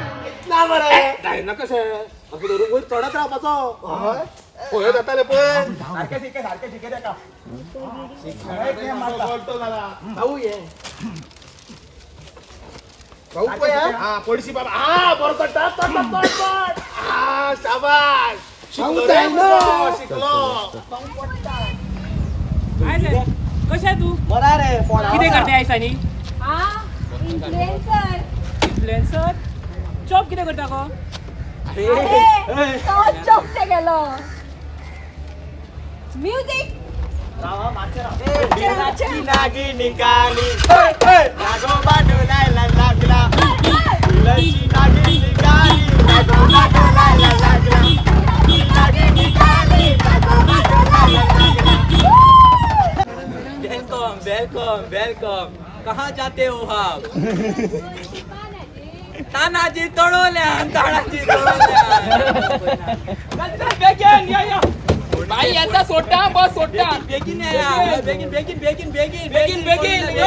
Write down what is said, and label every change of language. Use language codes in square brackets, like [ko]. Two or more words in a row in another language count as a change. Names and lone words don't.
[kok] ना बरें जायना कशें अशें धरून वयर चडत रावपाचो. हय पळय जातालें पळय सारकें शिके तेका भाऊ ये भाऊ पळय हा पडशी बाबा हा बरो चडटा चड हा शाबाश शिकलो रे मुगो, शिकलो. कशा तू बरा रे किती करते आयसानी इन्फ्लुएन्सर [en] influencer job [kok] किती करता गो तो चोपटे गेलो म्युझिक [mr] नागी निकाली नागोबा डोलायला लागला नागी निकाली नागोबा डोलायला लागला नागी निकाली नागोबा डोलायला लागला. [en] welcome welcome welcome [hi] कहाँ जाते हो आप [kok] तानाजी तोडोल्या तानाजी तोडोल्या भाई याचा सोडटा बस सोडटा बेगीन या बेगीन बेगीन बेगीन बेगीन बेगीन बेगीन